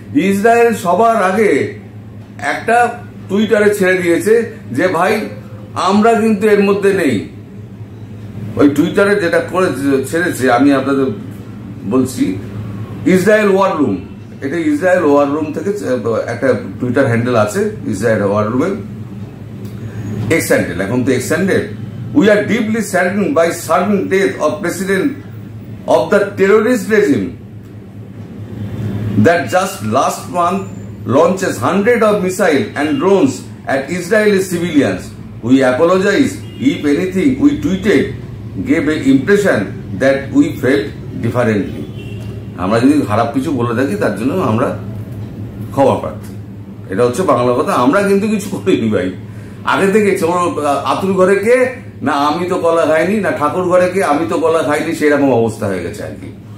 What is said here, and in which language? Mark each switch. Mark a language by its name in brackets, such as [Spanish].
[Bangla] Israel সবার আগে একটা টুইটারে ছেড়ে দিয়েছে যে ভাই আমরা কিন্তু এর মধ্যে নেই। ওই টুইটারে যেটা করে ছেড়েছে আমি আপনাদের বলছি, ইসরায়েল ওয়ার রুম, এটা ইসরায়েল ওয়ার রুম থেকে একটা টুইটার হ্যান্ডেল আছে, ইসরায়েল ওয়ার রুমের এক্স হ্যান্ডেল, এখন তো x handle. [English] We are deeply saddened by sudden death of President of the terrorist regime that just last month launches hundreds of missiles and drones at Israeli civilians. We apologize if anything we tweeted gave an impression that we felt differently. [Bangla] আমরা যদি খারাপ কিছু বলে থাকি তার জন্য আমরা ক্ষমা প্রার্থী। এটা হচ্ছে বাংলা কথা। আমরা কিন্তু কিছু করিনি ভাই, আগে থেকে আতুর ঘরে কে না আমি তো কলা খাইনি, না ঠাকুর ঘরে কে আমি তো কলা খাইনি, সেরকম অবস্থা হয়ে গেছে আর কি।